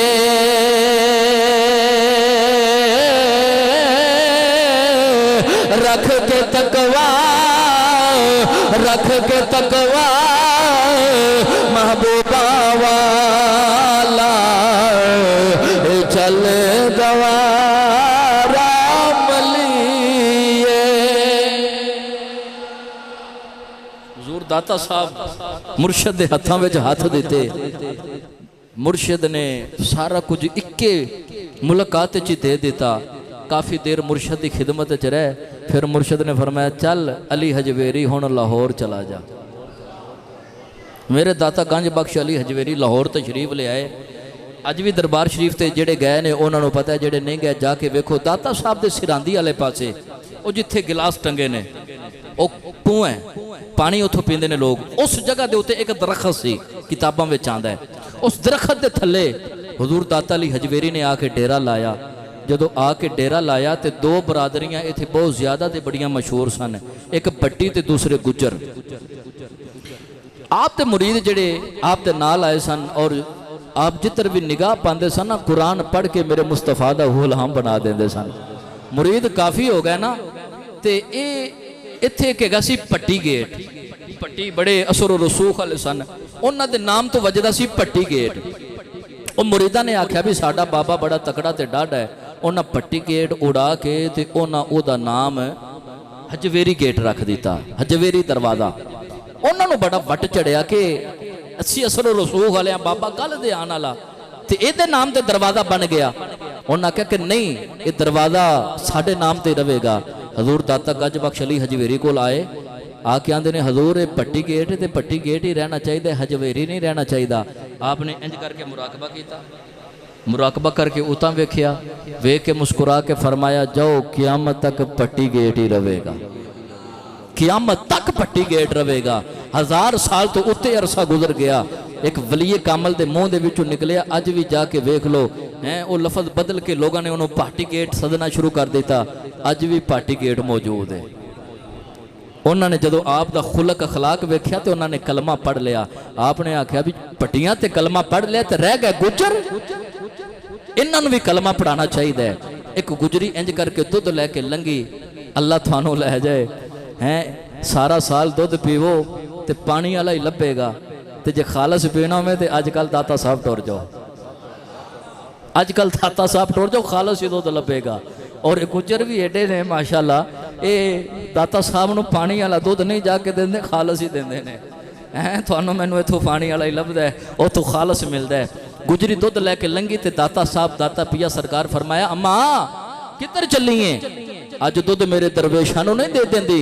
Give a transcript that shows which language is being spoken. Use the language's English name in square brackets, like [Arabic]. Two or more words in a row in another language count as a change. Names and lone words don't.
[Punjabi] رکھ کے تقوی رکھ کے تقوی محبوبہ والا چل دوارا ملیے۔ حضور داتا صاحب مرشد دے ہتھاں وچ ہاتھ دیتے، مرشد نے سارا کچھ اکے ملاقات چی دے دیتا۔ کافی دیر مرشد دی خدمت چ رہے، پھر مرشد نے فرمایا چل علی حجویری ہن لاہور چلا جا۔ میرے داتا گنج بخش علی حجویری لاہور تشریف لے آئے۔ اج بھی دربار شریف تے جڑے گئے نے انہاں نوں پتہ ہے، جڑے نہیں گئے جا کے ویکھو داتا صاحب دے سراندی والے پاسے او جتھے گلاس ٹنگے نے او کنواں ہے، پانی اتھوں پیندے نے لوگ۔ اس جگہ دے اوتے ایک درخت سی، کتاباں وچ آندا ہے، اس درخت دے تھلے حضور داتا علی حجویری نے آ کے ڈیرا لایا۔ جدو آ کے ڈیرا لایا تے دو برادریاں ایتھے بہت زیادہ تے بڑیاں مشہور سن، ایک بٹی تے دوسرے گجر۔ آپ تے مرید جڑے آپ تے نال آئے سن اور آپ جتر بھی نگاہ پاندے سن نا قرآن پڑھ کے میرے مصطفیٰ دا غلام بنا دیندے سن۔ مرید کافی ہو گئے نا تے ایتھے کہ گا سی پٹی گیٹ، پٹی بڑے اثر و رسوخ والے سن، انہاں دے نام تو وجدہ سی پٹی گیٹ۔ وہ مریدہ نے آکھیا بھی ساڈا بابا بڑا تکڑا تے ڈاڈا ہے، انہاں پٹی گیٹ اڑا کے تے انہاں او دا نام حجویری گیٹ رکھ دیتا، حجویری دروازہ۔ انہاں نوں بڑا وٹ چڑھیا کہ اسی اثر و رسوخ والے بابا کل دے آن والا تے اے دے نام تے دروازہ بن گیا۔ انہاں کہا کہ نہیں اے دروازہ ساڈے نام تے رہے گا۔ حضور داتا گنج بخش علی حجویری کول آئے، آ کے آندے نے حضور اے پٹی گیٹ تے پٹی گیٹ ہی رہنا چاہیے، حجویری نہیں رہنا چاہیے۔ آپ نے انج کر کے مراقبہ کیتا، مراقبہ کر کے اتاں ویکھیا، ویکھ کے مسکرا کے فرمایا جاؤ قیامت تک پٹی گیٹ ہی رہے گا، قیامت تک پٹی گیٹ رہے گا۔ 1000 سال تو اتے عرصہ گزر گیا، ایک ولی کامل دے منہ دے وچوں نکلیا، اج بھی جا کے ویکھ لو وہ لفظ بدل کے لوگوں نے انہوں پاٹی گیٹ سدنا شروع کر دیتا، اج بھی پاٹی گیٹ موجود ہے۔ انہوں نے جدو آپ دا خلق اخلاق ویکھیا تے انہوں نے کلمہ پڑھ لیا۔ آپ نے آکھیا بھی پٹیاں تے کلمہ پڑھ لیا تے رہ گئے گجر، انہوں نے بھی کلمہ پڑھانا چاہیے۔ ایک گجری انج کر کے دودھ لے کے لنگی، اللہ تھانوں لے جائے سارا سال دودھ پیو تے پانی والا ہی لبے گا، تے جے خالص پینا میں تے اج کل داتا صاحب ٹور جاؤ، اج کل داتا صاحب ٹور جاؤ، خالص ہی دودھ لبے گا۔ اور گجر بھی ایڈے نے ماشاءاللہ ਇਹ ਦਾਤਾ ਸਾਹਿਬ ਨੂੰ ਪਾਣੀ ਵਾਲਾ ਦੁੱਧ ਨਹੀਂ ਜਾ ਕੇ ਦਿੰਦੇ, ਖਾਲਸ ਹੀ ਦਿੰਦੇ ਨੇ। ਤੁਹਾਨੂੰ ਮੈਨੂੰ ਇੱਥੋਂ ਪਾਣੀ ਵਾਲਾ ਹੀ ਲੱਭਦਾ ਹੈ, ਉੱਥੋਂ ਖਾਲਸ ਮਿਲਦਾ ਹੈ। ਗੁਜਰੀ ਦੁੱਧ ਲੈ ਕੇ ਲੰਘੀ ਤੇ ਦਾਤਾ ਸਾਹਿਬ ਦਾਤਾ ਪੀਆ ਸਰਕਾਰ ਫਰਮਾਇਆ, ਅੰਮਾ ਕਿੱਧਰ ਚੱਲੀਏ? ਅੱਜ ਦੁੱਧ ਮੇਰੇ ਦਰਵੇਸ਼ਾਂ ਨੂੰ ਨਹੀਂ ਦੇ ਦਿੰਦੀ।